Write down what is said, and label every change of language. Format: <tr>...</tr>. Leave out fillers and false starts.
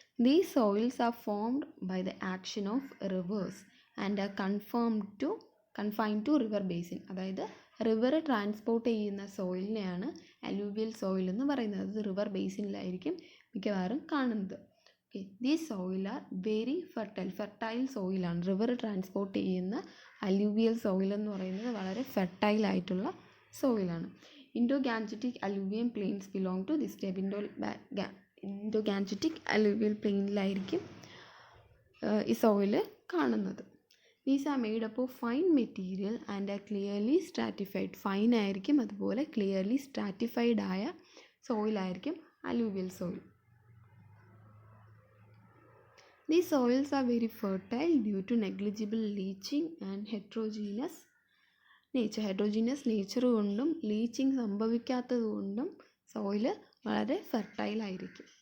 <en>These soils are formed by the action of rivers and are confined to river basin.</en> <ml>അതായത് river transport ചെയ്യുന്ന സോയിലിനെയാണ് alluvial soil എന്ന് പറയുന്നത്. അത് river ബേസിനിലായിരിക്കും മിക്കവാറും കാണുന്നത്. Okay,</ml> <en>these soil are very fertile</en> <ml>സോയിലാണ്. River transport ചെയ്യുന്ന alluvial soil എന്ന് പറയുന്നത് വളരെ ഫെർട്ടൈൽ ആയിട്ടുള്ള സോയിലാണ്.</ml> <en>Indo-Gangetic alluvial plains belong to this type.</en> <ml>Indo-Gangetic alluvial plainലായിരിക്കും ഈ സോയിൽ കാണുന്നത്.</ml> <en>These are made up of fine material and are clearly stratified.</en> <ml>Fine ആയിരിക്കും, അതുപോലെ clearly stratified ആയ സോയിലായിരിക്കും alluvial soil.</ml> <en>These soils are very fertile due to negligible leaching and heterogeneous</en> <ml>nature കൊണ്ടും leaching സംഭവിക്കാത്തത് കൊണ്ടും soil വളരെ fertile ആയിരിക്കും.</ml>